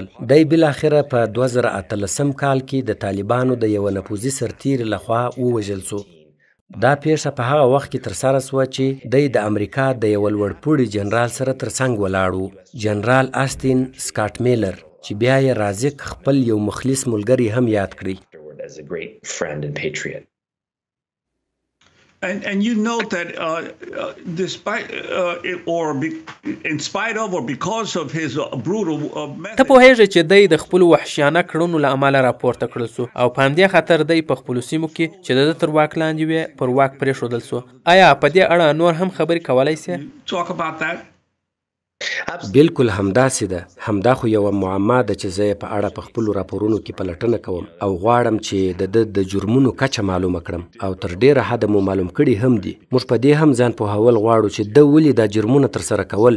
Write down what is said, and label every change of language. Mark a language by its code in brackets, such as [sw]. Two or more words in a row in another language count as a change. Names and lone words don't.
[ps] دی بالاخره په 2018 کال کې د طالبانو د یو نفوذي سرتیري لخوا ووژل سو. دا پیښه په هغه وخت کې ترسره سوه چې دی د امریکا د یو لوړپوړي جنرال سره ترڅنګ ولاړ و، جنرال آستین سکاټ میلر، چې بیا یې رازق خپل یو مخلص ملګری هم یاد کړی. [en] And you note that despite in spite of or because of his brutal method. [ps] ته پوهیږئ چې دی د خپلو وحشیانه کړنو له امله راپورته کړل سو او په همدې خاطر دی په خپلو سیمو کې چې د تر واک لاندې وي پر واک پرېښودل سو. آیا په دې اړه نور هم خبرې کولی سې؟ [en] Talk about that. [ps] بالکل همداسې ده. همدا خو یوه معما ده چې زه یې په اړه په خپلو راپورونو کې پلټنه کوم او غواړم چې د جرمونو کچه معلومه کړم او تر ډیره حده مو معلوم کړي هم دي. موږ په دې هم ځان پوهول غواړو چې ده ولې دا جرمونه ترسره کول.